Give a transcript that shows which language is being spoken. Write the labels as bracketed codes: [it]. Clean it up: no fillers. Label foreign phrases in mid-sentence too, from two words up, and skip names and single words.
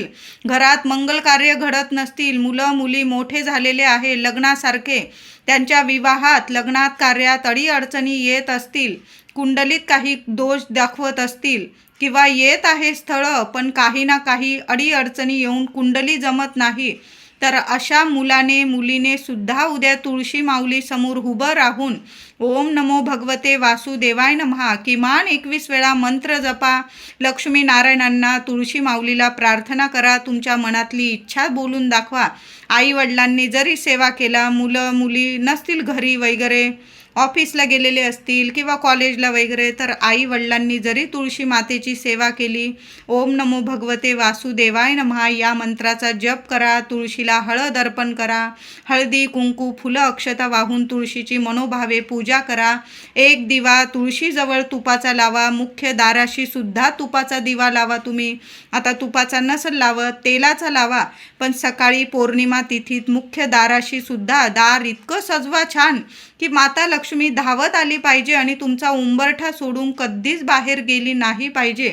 [mr] घरात मंगल कार्य घडत नसतील, मुलं मुली मोठे झालेले आहे लग्नासारखे, त्यांच्या विवाहात लग्नात कार्यात अडीअडचणी येत असतील, कुंडलीत काही दोष दाखवत असतील किंवा येत आहे स्थळं पण काही ना काही अडीअडचणी येऊन कुंडली जमत नाही, तर अशा मुलीने सुद्धा उद्या तुळशी माऊली समोर उभं राहून [sa] ओम नमो भगवते वासुदेवाय नमः [mr] किमान 21 वेळा मंत्र जपा. लक्ष्मी नारायणांना, तुळशी माऊलीला प्रार्थना करा. तुमच्या मनातली इच्छा बोलून दाखवा. आई वडिलांनी जरी सेवा केला, मुलं मुली नसतील घरी वगैरे, ऑफिसला गेलेले असतील किंवा कॉलेजला वगैरे, तर आई वडिलांनी जरी तुळशी मातेची सेवा केली, [sa] ओम नमो भगवते वासुदेवाय नमः [mr] या मंत्राचा जप करा. तुळशीला हळद अर्पण करा. हळदी, कुंकू, फुलं, अक्षता वाहून तुळशीची मनोभावे पूजा करा. एक दिवा तुळशीजवळ तुपाचा लावा. मुख्य दाराशी सुद्धा तुपाचा दिवा लावा. तुम्ही आता तुपाचा नसल लावत, तेलाचा लावा, पण सकाळी पौर्णिमा तिथीत मुख्य दाराशी सुद्धा दार इतकं सजवा छान की माता लक्ष्मी धावत आली पाहिजे आणि तुमचा उंबरठा सोडून कधीच बाहेर गेली नाही पाहिजे.